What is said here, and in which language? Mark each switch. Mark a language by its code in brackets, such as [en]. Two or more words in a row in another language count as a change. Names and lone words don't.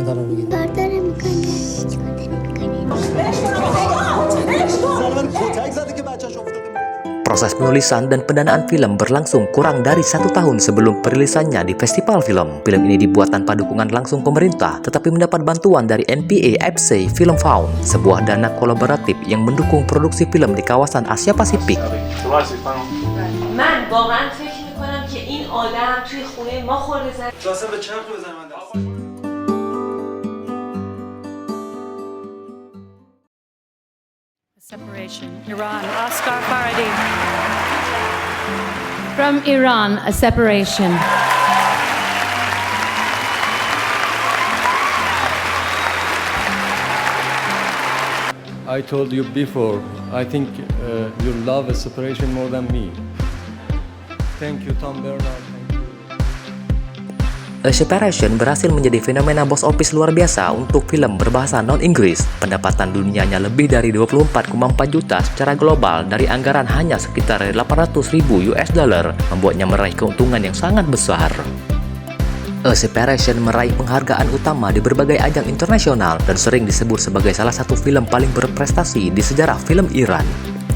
[id] Proses penulisan dan pendanaan film berlangsung kurang dari 1 tahun sebelum perilisannya di festival film. Film ini dibuat tanpa dukungan langsung pemerintah, tetapi mendapat bantuan dari NPA FC Film Fund, sebuah dana kolaboratif yang mendukung produksi film di kawasan Asia Pasifik. [fa] من واقعا فکر میکنم که این آدم توی خونه ما خورده زد. [en] Separation. Iran, Asghar Farhadi. From Iran, A Separation. I told you before, I think you love A Separation more than me. Thank you, Tom Bernard. [id] A Separation berhasil menjadi fenomena [en] box office [id] luar biasa untuk film berbahasa non-Inggris. Pendapatan dunianya lebih dari 24,4 juta secara global dari anggaran hanya sekitar 800.000 [en] US dollar, [id] membuatnya meraih keuntungan yang sangat besar. A Separation meraih penghargaan utama di berbagai ajang internasional dan sering disebut sebagai salah satu film paling berprestasi di sejarah film Iran.